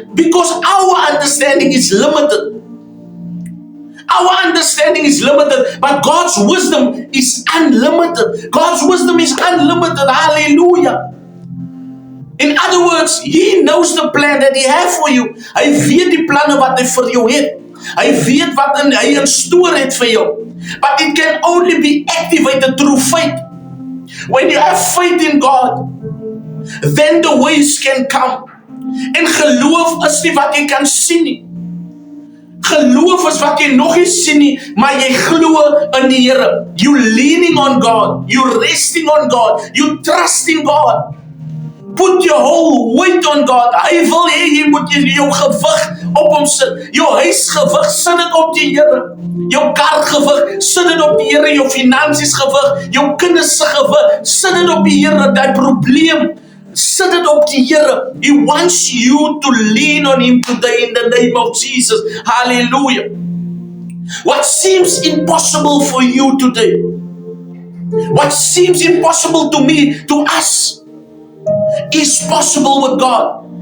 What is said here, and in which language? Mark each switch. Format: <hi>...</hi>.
<en>Because our understanding is limited. Our understanding is limited, but God's wisdom is unlimited. God's wisdom is unlimited. Hallelujah. In other words, He knows the plan that He has for you.</en> <af>Hy weet die planne wat Hy vir jou het. Hy weet wat Hy</af> <en>in store</en> <af>het vir jou.</af> <en>But it can only be activated through faith. When you have faith in God, then the ways can come.</en> <af>En geloof is nie wat jy kan sien nie. Geloof is wat jy nog nie sien nie, maar jy glo in die Here.</af> <en>You leaning on God, you resting on God, you trusting God. Put your whole weight on God.</en> <af>Hy wil hê jy moet jou gewig op hom sit. Jou huisgewig, sit dit op die Here. Jou kargewig, sit dit op die Here. Jou finansies gewig, jou kinders se gewig, sit dit op die Here. Die probleem, sit dit op die Here.</af> <en>He wants you to lean on Him today in the name of Jesus. Hallelujah. What seems impossible for you today, what seems impossible to me, to us, is possible with God.</en>